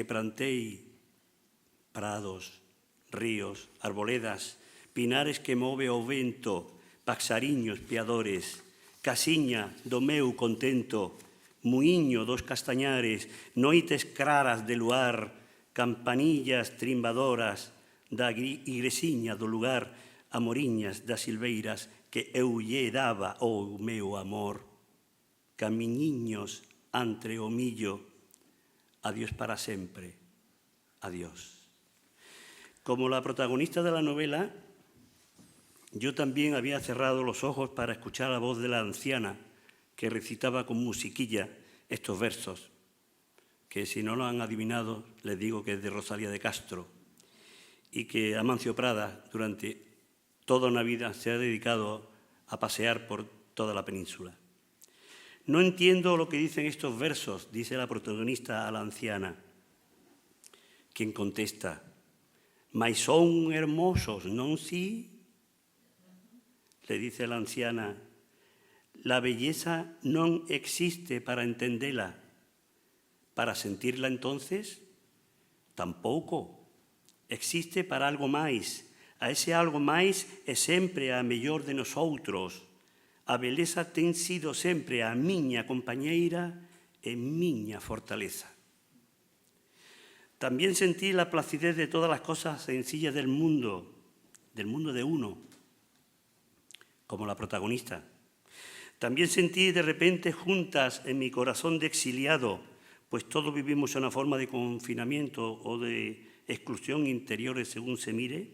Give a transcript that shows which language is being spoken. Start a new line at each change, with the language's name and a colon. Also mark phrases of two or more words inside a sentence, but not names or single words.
Galician: plantei, prados, ríos, arboledas, pinares que move o vento, paxariños piadores, casiña do meu contento, muiño dos castañares, noites claras de luar, campanillas trimbadoras da igresiña do lugar, amoriñas das silveiras que eu lle daba o meu amor. Camiñiños entre o millo, adiós para sempre, adiós.
Spanish: Como la protagonista de la novela, yo también había cerrado los ojos para escuchar la voz de la anciana que recitaba con musiquilla estos versos, que si no lo han adivinado, les digo que es de Rosalía de Castro, y que Amancio Prada durante toda una vida se ha dedicado a pasear por toda la península. No entiendo lo que dicen estos versos, dice la protagonista a la anciana, quien contesta,
Galician: «Mais son hermosos, non si?»
Spanish: Le dice la anciana, «La belleza non existe para entendela, para sentirla entonces, tampouco.
Galician: Existe para algo máis. A ese algo máis é sempre a mellor de nosoutros. A beleza ten sido sempre a miña compañeira e miña fortaleza.
Spanish: También sentí la placidez de todas las cosas sencillas del mundo de uno, como la protagonista. También sentí de repente juntas en mi corazón de exiliado, pues todos vivimos una forma de confinamiento o de exclusión interiores según se mire.